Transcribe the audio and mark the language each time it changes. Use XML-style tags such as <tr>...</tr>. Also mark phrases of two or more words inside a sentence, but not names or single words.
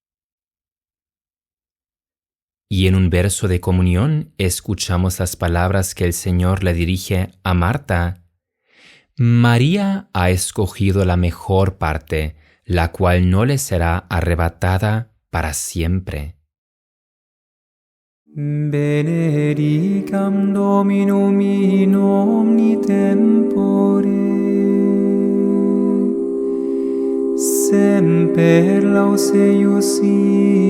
<es>Y en un verso de comunión escuchamos las palabras que el Señor le dirige a Marta. María ha escogido la mejor parte, la cual no le será arrebatada para siempre.</es> <la>Benedicam Dominum in omni tempore, semper laus eius</la>